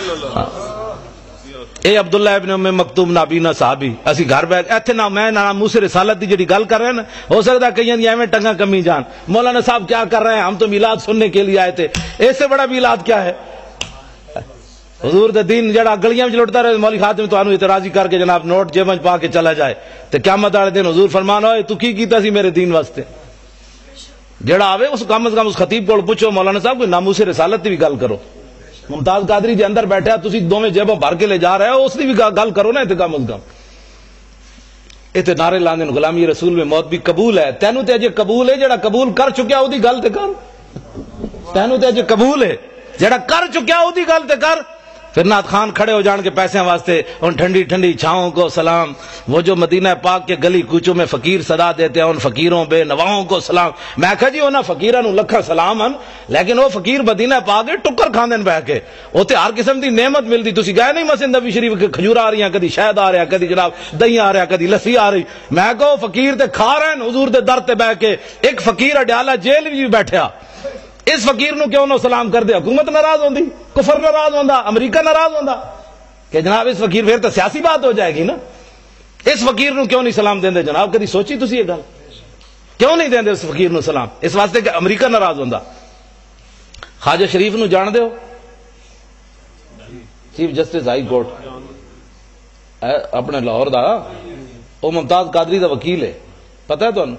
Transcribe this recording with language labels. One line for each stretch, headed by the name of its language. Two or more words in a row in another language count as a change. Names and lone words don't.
Punjabi: اے عبداللہ ابن ام مکتوم نابینا صحابی، اسی گھر بیٹھ ایتھے نہ میں نہ موسی رسالت دی جڑی گل کر رہے ہیں نا، ہو سکتا ہے کئیاں دی ایویں ٹنگاں کمی جان،
Urdu: مولانا صاحب کیا کر رہے ہیں، ہم تو میلاد سننے کے لیے آئے تھے، اس سے بڑا میلاد کیا ہے؟
Punjabi: حضور دے دین جڑا گلیاں وچ لٹدا رہے، مولوی خاتم تانوں اعتراضی کر کے جناب نوٹ جیب وچ پا کے چلا جائے تے قیامت والے دن حضور فرمان ہوئے تو کی کیتا سی میرے دین واسطے؟ جڑا آوے اس کم از کم اس خطیب کو پوچھو مولانا صاحب کوئی ناموس رسالت دی بھی گل کرو، ممتاز قادری جے اندر بیٹھا تسی دوویں جیبوں بھر کے لے جا رہے ہو، اس دی بھی گل کرو نا، تے کم از کم ایتھے نعرے لاندے
Urdu: غلامی رسول میں موت بھی قبول ہے،
Punjabi: تینوں تے اجے قبول ہے، جڑا قبول کر چکیا او دی گل تے کر، تینوں تے اجے قبول ہے، جڑا کر چکیا او دی گل تے کر، پھر نعت خان کھڑے ہو جان کے پیسے واسطے
Urdu: ان ٹھنڈی ٹھنڈی چھاؤں کو سلام، وہ جو مدینہ پاک کے گلی کوچوں میں فقیر صدا دیتے ہیں ان فقیروں بے نواؤں کو سلام۔
Punjabi: میں کہا جی انہاں فقیراں نو لکھا سلام ہن،
Urdu: لیکن وہ فقیر مدینہ پاک کے
Punjabi: ٹکر کھاندے بہ کے، اوتے ہر قسم دی نعمت ملدی۔ تسی گئے نہیں مسجد نبی شریف کے کھجور آ رہی ہیں، کدی شہد آ رہا، کدی جناب دہی آ رہا، کدی لسی آ رہی۔ میں کہو فقیر تے کھا رہے ہیں حضور دے در تے بہ کے، ایک فقیر اڈیالہ جیل بھی بیٹھیا، اس فقیر نو کیوں نہ سلام کر دے؟ حکومت ناراض ہوندی، کفر ناراض ہوندا، امریکہ ناراض ہوندا کہ جناب اس فقیر
Urdu: پھر تو سیاسی بات ہو جائے گی نا،
Punjabi: اس فقیر نو کیوں نہیں سلام دیندے جناب؟ کدی سوچی تسی یہ گل؟ کیوں نہیں دیندے اس فقیر نو سلام؟ اس واسطے کہ امریکہ ناراض ہوندا۔ خواجہ شریف نو جان دیو؟ چیف جسٹس ہائی کورٹ اپنے لاہور دا، وہ ممتاز قادری دا وکیل ہے، پتہ ہے تانوں؟